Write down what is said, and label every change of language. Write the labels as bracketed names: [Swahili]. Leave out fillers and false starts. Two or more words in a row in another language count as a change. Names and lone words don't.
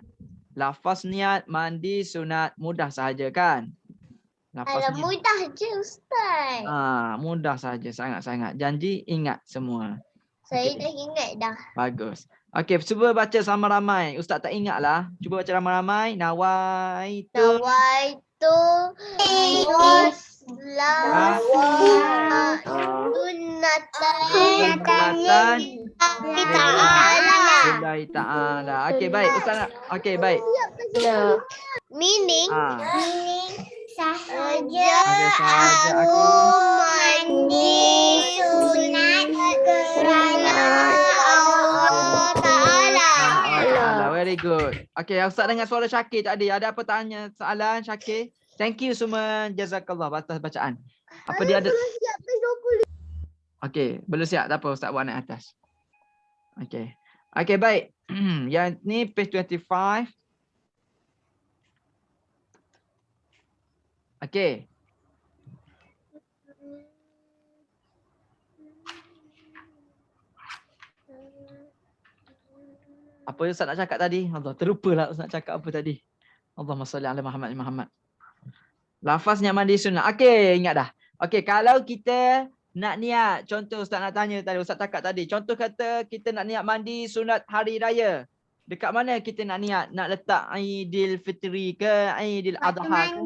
[Malay] Lafaz niat mandi sunat mudah sahaja kan? Lafaz niat. Mudah je Ustaz. Mudah saja, sangat-sangat. Janji ingat semua. Saya Okey. dah ingat dah. Bagus. Okey, cuba baca sama ramai. Ustaz tak ingat lah. Cuba baca ramai-ramai. [Arabic] Nawaitu. Nawaitu Sunatan Ta'ala. لله تعالى. [Malay] Okey, baik. Ustaz. Okey, baik. [English] Meaning [Malay] Sahaja Sahaja aku mandi sunat kerana Allah Ta'ala. [English] Very good. [Malay] Okey, Ustaz dengar suara Syakir tadi. Ada apa tanya soalan Syakir? [English] Thank you [Malay] semua. Jazakallah atas bacaan. Apa dia ada? Okey, belum siap. Tak apa, Ustaz buat naik atas. Okey. Okey, baik. Yang ni page 25. Okey. Apa yang Ustaz nak cakap tadi? Allah, terlupalah Ustaz nak cakap apa tadi. [Arabic] اللهم صل على محمد. [Malay] Lafaz niat mandi sunat. Okey, ingat dah. Okey, kalau kita nak niat, contoh Ustaz nak tanya tadi, Ustaz cakap tadi. Contoh kata kita nak niat mandi sunat hari raya. Dekat mana kita nak niat? Nak letak Aidilfitri ke Aidil Adha ke?